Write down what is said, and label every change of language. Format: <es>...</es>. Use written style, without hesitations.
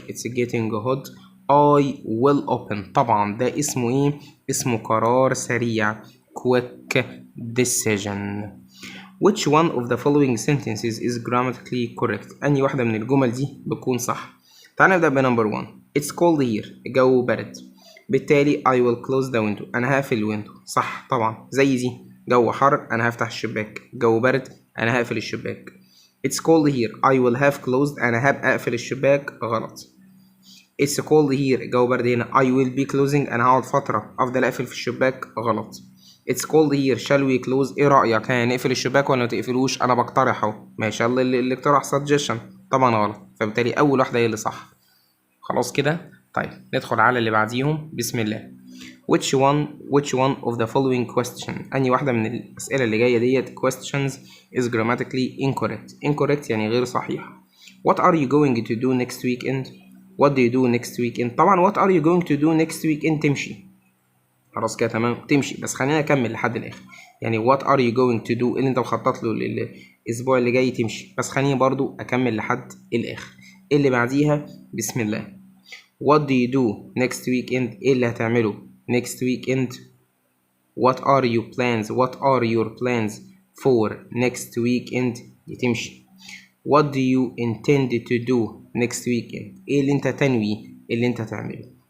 <en>It's getting hot. I will open.</en> <ar>طبعا ده اسمه ايه؟ اسمه قرار سريع.</ar> <en>Quick decision. Which one of the following sentences is grammatically correct؟</en> <ar>أنهي واحدة من الجمل دي بتكون صح؟ تعال نبدأ بنمبر 1.</ar> <en>It's cold here.</en> <ar>الجو برد، بالتالي</ar> <en>I will close the window.</en> <ar>أنا هقفل الويندو. صح طبعا. زي دي جو حر أنا هفتح الشباك، جو برد أنا هقفل الشباك.</ar> <en>It's cold here. I will have closed.</en> <ar>أنا هبقى أقفل الشباك. غلط.</ar> <en>It's cold here.</en> <ar>الجو برد هنا.</ar> <en>I will be closing.</en> <ar>أنا هقعد فترة أفضل أقفل في الشباك. غلط.</ar> <en>It's cold here. Shall we close؟</en> <ar>إيه رأيك؟ نقفل الشباك ولا متقفلوش؟ أنا بقترح أهو. ماشي، يلا اللي اقترح suggestion. طبعا غلط، فبالتالي أول واحدة هي اللي صح. خلاص كده. طيب ندخل على اللي بعديهم بسم الله.</ar> <en>which one of the following question؟</en> <ar>أنهي واحدة من الأسئلة اللي جاية ديت</ar> <en>questions is grammatically incorrect</en> <ar>يعني غير صحيحة.</ar> <en>what are you going to do next weekend؟ what do you do next weekend؟ طبعا what are you going to do next weekend تمشي.</en> <ar>خلاص كده تمام تمشي، بس خلينا نكمل لحد الآخر. يعني what are you going to do اللي انت مخطط له الأسبوع اللي جاي تمشي، بس خليني برضو أكمل لحد الآخر. اللي بعديها بسم الله.</ar> <en>what do you do next weekend؟</en> <ar>ايه اللي هتعمله</ar> <en>next weekend؟ what are your plans for next weekend؟</en> <ar>دي تمشي.</ar> <en>what do you intend to do next weekend؟</en> <ar>ايه اللي انت تنوي اللي انت تعمله.</ar>